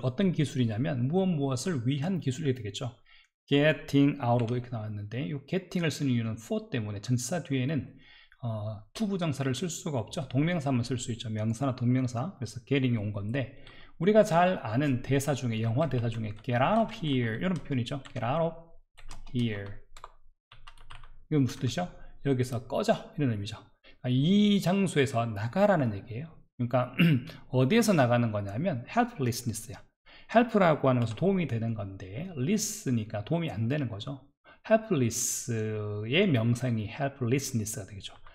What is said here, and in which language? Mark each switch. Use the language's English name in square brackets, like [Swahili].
[Korean] 어떤 기술이냐면 무엇을 위한 기술이 되겠죠. [English] getting out of [Korean] 이렇게 나왔는데 이 getting을 쓰는 이유는 for 때문에 전치사 뒤에는 to 부정사를 쓸 수가 없죠. 동명사만 쓸 수 있죠. 명사나 동명사. 그래서 getting이 온 건데 우리가 잘 아는 대사 중에 영화 대사 중에 [English] get out of here [Korean] 이런 표현이죠. [English] get out of here [Korean] 이건 무슨 뜻이죠? 여기서 꺼져 이런 의미죠. 이 장소에서 나가라는 얘기예요. 그러니까 어디에서 나가는 거냐면 helplessness야. help라고 하는 것은 도움이 되는 건데 less니까 도움이 안 되는 거죠. helpless의 명사형이 helplessness가 되겠죠.